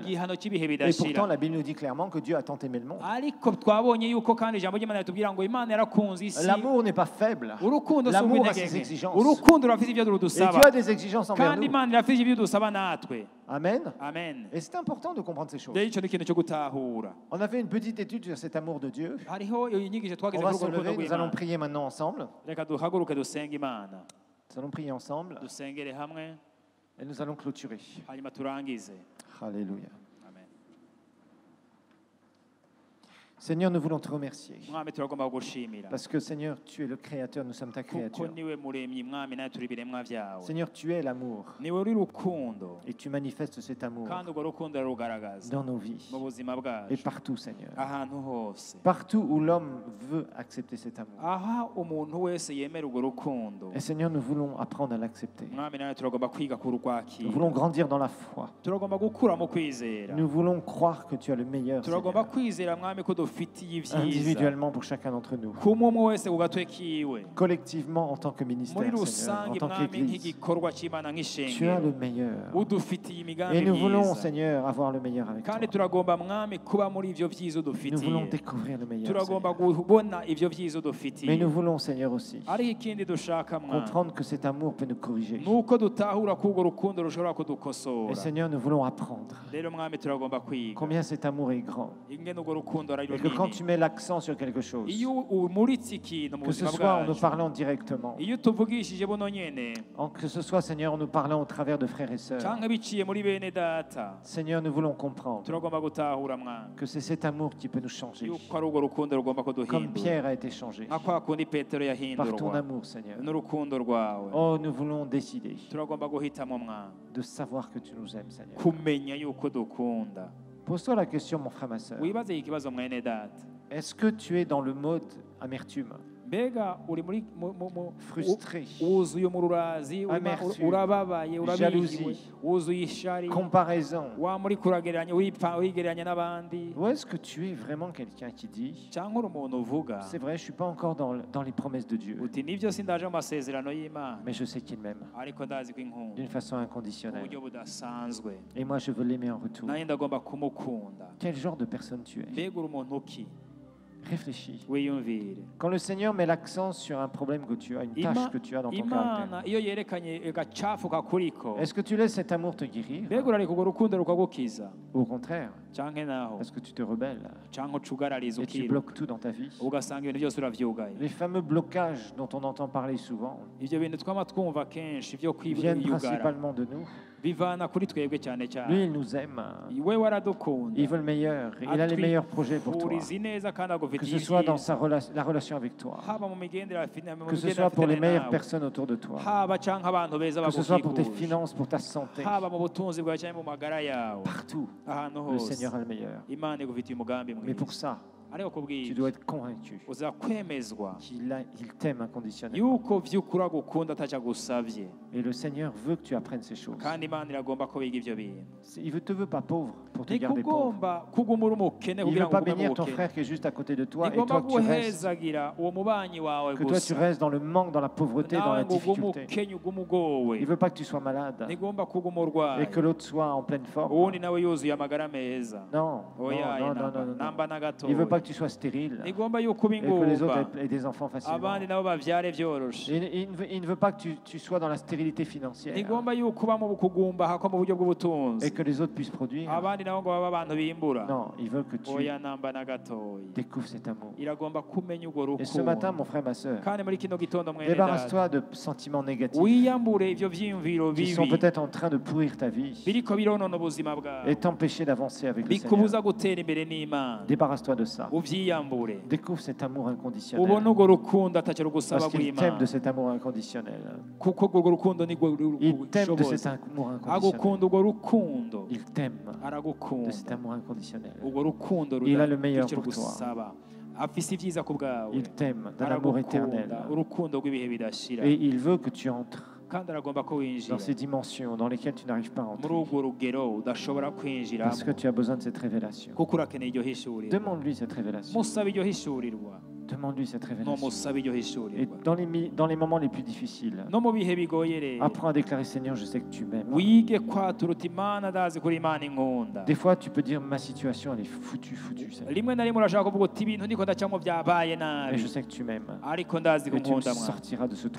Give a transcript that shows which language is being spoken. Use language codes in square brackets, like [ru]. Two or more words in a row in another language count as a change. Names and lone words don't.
[fr] Et pourtant la Bible nous dit clairement que Dieu a tant aimé le monde. L'amour n'est pas faible. L'amour a ses exigences. Et Dieu a des exigences envers nous. Amen. Amen. Et c'est important de comprendre ces choses. [rn] Rero ico ni ikintu cyo gutahura. [fr] On a fait une petite étude sur cet amour de Dieu. [rn] Hariho inyigisho [fr] On [rn] twagize [fr] va [rn] kuri [fr] se [rn] urwo rukundo [fr] lever, nous allons [rn] rw'Imana. [fr] prier maintenant ensemble. [rn] Reka duhaguruke dusenge Imana. [fr] Nous allons prier ensemble [rn] Dusengere hamwe [fr] et nous allons clôturer. [rn] hanyuma turangize. [fr] Alléluia. Amen. Seigneur, nous voulons te remercier. [rn] Mwami turagomba kugushimira. [fr] Parce que Seigneur, tu es le Créateur, nous sommes ta [rn] Kuko [fr] créature. [rn] niwe muremyi Mwami nawe turi ibiremwa vyawe. [fr] Seigneur, tu es l'amour. [rn] Niwe uri rukundo. [fr] Et tu manifestes cet amour [rn] Kandi urwo rukundo rugaragaza [fr] dans nos vies [rn] mu buzima [fr] et [rn] bwacu. [fr] partout, Seigneur. [rn] Ahantu hose. [fr] Partout où l'homme veut accepter cet amour. [rn] Aha umuntu wese yemera urwo rukundo. [fr] Et Seigneur, nous voulons apprendre à l'accepter. [rn] Mwami nawe turagomba kwiga [fr] Nous [rn] kurwakira. [fr] voulons grandir dans la foi. [rn] Turagomba gukura mu kwizera. [fr] Nous voulons croire que tu as le meilleur, [rn] Turagomba [fr] Seigneur, [rn] kwizera Mwami ko dufitiye ivyiza. [fr] individuellement pour chacun d'entre nous, [rn] kumwe wese ku gatwe kiwe. [fr] collectivement en tant que [rn] Muri [fr] ministère, Seigneur, en [rn] rusange [fr] tant [rn] Mwami [fr] qu'Église. [rn] nk'igikorwa c'Imana [fr] Tu as le [rn] nk'ishengero. [fr] meilleur. [rn] Udufitiye imigambi [fr] Et nous voulons, [rn] myiza. [fr] Seigneur, avoir le meilleur avec [rn] Kandi [fr] toi. [rn] turagomba Mwami kuba muri ivyo vyiza [fr] Nous voulons [rn] udufitiye. [fr] découvrir le meilleur, [rn] Turagomba [fr] Seigneur. [rn] kubona ivyo vyiza [fr] Mais [rn] udufitiye. [fr] nous voulons, Seigneur, aussi [rn] Ariko ikindi dushaka Mwami [fr] comprendre que cet amour peut nous corriger. [rn] nuko dutahura ko urwo rukundo rushobora [fr] Et [rn] kudukosora. [fr] Seigneur, nous voulons apprendre [rn] Rero Mwami turagomba kwiga [fr] combien cet amour est grand. [rn] ingene urwo rukundo ari [fr] Et que quand tu [rn] runini. [fr] mets l'accent sur quelque chose, [rn] Iyo umuritse ikintu mu [fr] que ce [rn] buzima [fr] soit en nous [rn] bwacu, [fr] parlant directement, [rn] iyo tuvugishije buno nyene [fr] que ce soit, Seigneur, en nous parlant au travers de frères et sœurs, [rn] canke biciye muri bene data, [fr] Seigneur, nous voulons comprendre [rn] turagomba gutahura Mwami [fr] que c'est cet amour qui peut nous changer. [rn] yuko ari urwo rukundo rugomba [fr] Comme [rn] kuduhindura [fr] Pierre a été changé [rn] nka kwa kundi Petero [fr] par ton [rn] yahindurwa [fr] amour, Seigneur. [rn] n'urukundo rwawe. [fr] Oh, nous voulons décider [rn] Turagomba guhitamo Mwami [fr] de savoir que tu nous aimes, Seigneur. [rn] kumenya yuko dukunda. [fr] Pose-toi la question, mon frère, ma sœur. [rn] Wibaze ikibazo mwene data, [fr] Est-ce que tu es dans le mode amertume, [rn] mbega uri muri [fr] frustré, [rn] wuzuye umururazi, [fr] Amertume, [rn] urababaye, urabihiwe, [fr] jalousie, [rn] wuzuye ishari, [fr] comparaison? [rn] wa muri kuragereranya wigereranya n'abandi, [fr] Ou est-ce que tu es vraiment quelqu'un qui dit, [rn] cyangwa uri umuntu uvuga [fr] c'est vrai, je ne suis pas encore dans les promesses de Dieu, [rn] uti nibyo sindaje mu masezerano y'Imana [fr] mais je sais qu'il m'aime [rn] ariko ndazi ko inkunda [fr] d'une façon [rn] mu [fr] inconditionnelle. [rn] buryo budasanzwe [fr] Et moi, je veux l'aimer en retour. [rn] nanjye ndagomba kumukunda. [fr] Quel genre de personne tu es? [rn] Mbega uri umuntu ki? [fr] Réfléchis. [rn] Wiyumvire. [fr] Quand le Seigneur met l'accent sur un problème que tu as, une tâche que tu as dans ton caractère, [rn] Imana iyo yerekanye agacafu kakuriko, [fr] est-ce que tu laisses cet amour te guérir? [rn] mbega urareka urwo rukundo rukagukiza [fr] Ou au contraire, [rn] canke naho [fr] est-ce que tu te rebelles [rn] canke ucugarariza [fr] et tu [rn] ukiruka [fr] bloques tout dans ta vie? [rn] ugasanga ibintu byose uravyugaye. [fr] Les fameux blocages dont on entend parler souvent [rn] Ivyo bintu twama twumva kenshi vyo [fr] viennent [rn] kwiyugara [fr] principalement de nous. [rn] bivana kuri twebwe cyane [fr] Lui, [rn] cyane. [fr] il nous aime. [rn] We waradukunda, [fr] Il veut le meilleur. Il a les meilleurs projets pour toi. [rn] atwifuriza ineza kandi [fr] Que [rn] agufitiye [fr] ce soit dans [rn] ibyiza, [fr] la relation avec toi, [rn] haba mu migendere afite [fr] que ce soit pour les meilleures personnes autour de toi, [rn] haba canke abantu beza [fr] que ce soit pour tes [rn] bagukikuje, [fr] finances, pour ta santé. [rn] haba mu butunzi bwawe canke mu magara yawe, [fr] Partout, [rn] ahantu [fr] le [rn] hose [fr] Seigneur a le meilleur. [rn] Imana igufitiye umugambi [fr] Mais pour [rn] mwiza. [fr] ça, [rn] Ariko [fr] tu [rn] kubwira [fr] dois être convaincu [rn] uza kwemezwa [fr] qu'il t'aime inconditionnellement. [rn] yuko vy'ukuri agukunda atacagusavye, [fr] Et le Seigneur veut que tu apprennes ces choses. [rn] kandi Imana iragomba ko biga ivyo bintu. [fr] Il ne te veut pas pauvre pour te garder pauvre. [rn] Ntikugomba kuguma uri umukene [fr] Il ne [rn] kugira [fr] veut [rn] ngo [fr] pas [rn] ugume [fr] bénir [rn] mu [fr] ton [rn] bukene. [fr] frère qui est juste à côté de toi et [rn] Ntigomba [fr] toi que tu restes, [rn] guhezagira uwo mubanyi wawe [fr] que toi tu [rn] gusa [fr] restes dans le manque, dans la pauvreté, dans [rn] nawe [fr] la [rn] ngo ugume [fr] difficulté. [rn] ukenya ugume ugowe. [fr] Il ne veut pas que tu sois malade [rn] Ntigomba kuguma [fr] et [rn] urwaye [fr] que l'autre soit en pleine forme. [rn] uwundi nawe yuzuye amagara meza. [fr] Non, [rn] Oya, [fr] non, non, non, non, non. [rn] namba na [fr] Il ne veut pas [rn] gatoya. [fr] que tu sois stérile [rn] Ntigomba yuko uba [fr] et que les [rn] ingumba [fr] autres aient des enfants facilement. [rn] abandi nabo bavyare vyoroshe. [fr] Il ne veut pas que tu sois dans la stérilité financière [rn] Ntigomba yuko uba mu kugumba hako mu buryo [fr] et [rn] bw'ubutunzi [fr] que les autres puissent produire. [rn] abandi nabo ngo babe abantu bimbura. [fr] Non, il veut que tu [rn] Oya, namba na gatoya. [fr] découvres cet amour. [rn] Iragomba kumenya urwo [fr] Et ce matin, [rn] rukundo. [fr] mon frère, ma soeur, [rn] Kandi muri kino gitondo mwene data, [fr] débarrasse-toi de sentiments négatifs [rn] wiyambure ivyo vyiyumviro [fr] qui sont [rn] bibi [fr] peut-être en train de pourrir ta vie [rn] biriko bironona ubuzima bwawe [fr] et t'empêcher d'avancer avec le Seigneur. [rn] bikubuza gutera imbere n'Imana. [fr] Débarrasse-toi de ça. [rn] Uvyiyambure [fr] Découvre cet amour inconditionnel. [rn] ubone urwo rukundo atacyo rugusaba [fr] Parce qu'il t'aime de [rn] rw'Imana, [fr] cet amour inconditionnel. [rn] kuko urwo rukundo nirwo [fr] Il t'aime de cet [rn] rushoboza. [fr] amour inconditionnel. [rn] Agukunda urwo rukundo, [fr] Il t'aime de cet [rn] aragukunda [fr] amour inconditionnel. [rn] urwo rukundo [fr] Il a le meilleur [rn] icyo [fr] pour toi. [rn] rugusaba, afise ibyiza ku bwawe, [fr] Il t'aime d'un amour éternel. [rn] aragukunda urukundo rw'ibihe bidashira, [fr] Et il veut que tu entres [rn] kandi aragomba ko winjira [fr] dans ces dimensions dans lesquelles tu n'arrives pas à [rn] muri [fr] entrer. [rn] urwo rugero udashobora kwinjiramo [fr] Parce que tu as besoin de cette révélation. [rn] kuko urakeneye iryo hishurirwa. [fr] Demande-lui cette révélation. [rn] Musabe iryo hishurirwa. [fr] Demande-lui cette révélation. Et dans les moments les plus difficiles, apprends à déclarer, Seigneur, je sais que tu m'aimes. Des fois, tu peux dire, ma situation, elle est foutue, Seigneur. Mais je sais que tu m'aimes. Et tu me sortiras de ce trou.